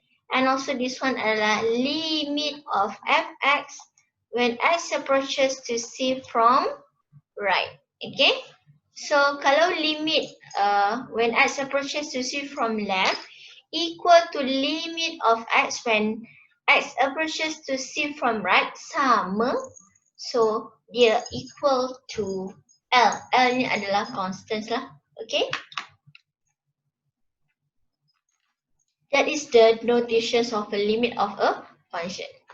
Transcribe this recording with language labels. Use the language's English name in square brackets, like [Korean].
[English] And also this one adalah limit of fx when x approaches to c from right. So kalau limit when x approaches to c from left equal to limit of x when x approaches to c from right, sama. [Malay] So dia [English] equal to L. [Malay] L ni adalah constants lah. [English] That is the notations of a limit of a function.